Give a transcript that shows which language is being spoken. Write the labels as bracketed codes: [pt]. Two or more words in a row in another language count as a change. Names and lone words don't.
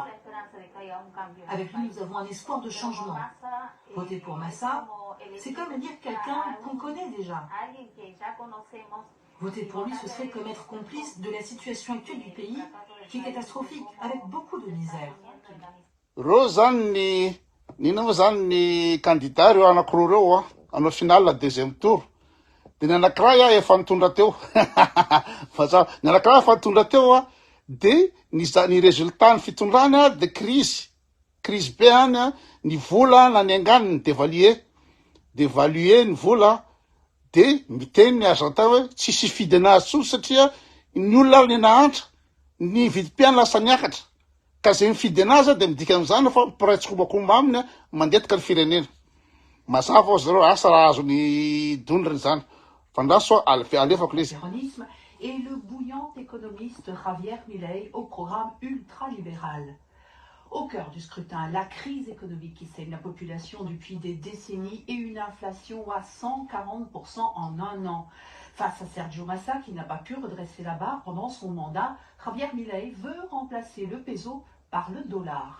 [fr] Avec lui, nous avons un espoir de changement. Voter pour Massa, c'est comme élire quelqu'un qu'on connaît déjà. Voter pour lui, ce serait comme être complice de la situation actuelle du pays, qui est catastrophique, avec beaucoup de misère. [mg] Nina moa zany ny candidat reo anakiroa reo anao final [fr] deuxième tour. [mg] De ny anakiray efa nitondra teo. Ny anakiray efa nitondra teo de ny résultat ny fitondrany de crise be any ny vola nanengany ny dévaluer ny vola de miteny ny Argentin hoe tsisy fidy anazy tsony satria ny olona ny nahantra ny vidim-piaina lasa niakatra. Ka zay mifidy anazy de midika am'izany fa mipiraitsikomakomba aminy mandetika ny firenena. Mazava ao zareo asa raha azony dondrany zany. Fandraso alefako le izy. [fr] Et le bouillant économiste Javier Milei au programme ultralibéral. Au cœur du scrutin, la crise économique qui saigne la population depuis des décennies et une inflation à 140% en un an. Face à Sergio Massa, qui n'a pas pu redresser la barre pendant son mandat, Javier Milei veut remplacer le peso par le dollar.